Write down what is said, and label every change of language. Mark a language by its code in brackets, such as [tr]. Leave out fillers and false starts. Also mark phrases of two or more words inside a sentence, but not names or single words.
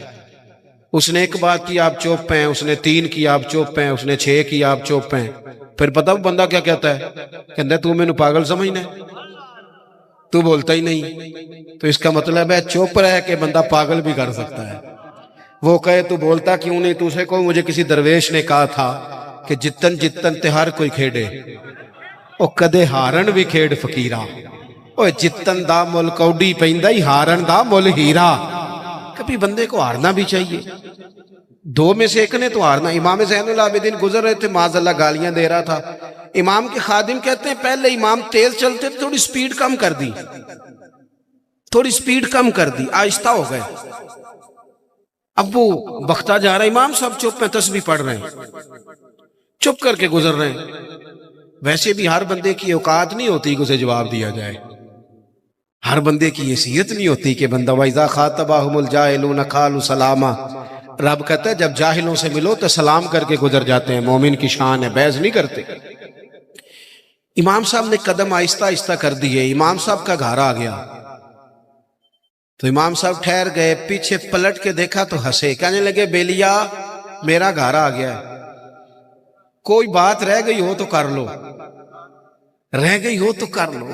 [ur] اس نے 1 بات کی، آپ چپ ہیں، اس نے 3 کی، آپ چپ ہیں، اس نے 6 کی، آپ چپ ہیں۔ پھر پتہ بندہ کیا کہتا ہے؟ کہتا ہے تو میں نے پاگل سمجھنا ہے، تو بولتا ہی نہیں۔ تو اس کا مطلب ہے چپ رہ کے بندہ پاگل بھی کر سکتا ہے۔ وہ کہے تو بولتا کیوں نہیں، تو اسے کو مجھے کسی درویش نے کہا تھا کہ [pa] جتن جتن تے ہر کوئی کھیڑے، او کدے ہارن بھی کھیڑ فقیرہ، او جتن دا مل کوڈی پیندا ہی ہارن دا مل ہیرا۔ [ur] کبھی بندے کو ہارنا بھی چاہیے، 2 میں سے 1 نے تو ہارنا۔ امام زین العابدین گزر رہے تھے، [ar] معاذ اللہ [ur] گالیاں دے رہا تھا، امام کے خادم کہتے ہیں پہلے امام تیز چلتے تھے، تھوڑی سپیڈ کم کر دی، تھوڑی سپیڈ کم کر دی، آہستہ ہو گئے۔ اب وہ بختہ جا رہا ہے، امام صاحب چپ میں تسبیح پڑھ رہے ہیں، چپ کر کے گزر رہے ہیں۔ ویسے بھی ہر بندے کی اوقات نہیں ہوتی کہ اسے جواب دیا جائے، ہر بندے کی حیثیت نہیں ہوتی کہ بندہ [ar] وَإِذَا خَاطَبَهُمُ الْجَاهِلُونَ قَالُوا سَلَامًا۔ [ur] رب کہتا ہے جب جاہلوں سے ملو تو سلام کر کے گزر جاتے ہیں، مومن کی شان ہے، بحث نہیں کرتے۔ امام صاحب نے قدم آہستہ آہستہ کر دیے، امام صاحب کا گھر آ گیا تو امام صاحب ٹھہر گئے، پیچھے پلٹ کے دیکھا تو ہنسے، کہنے لگے بیلیا میرا گھر آ گیا ہے، کوئی بات رہ گئی ہو تو کر لو، رہ گئی ہو تو کر لو۔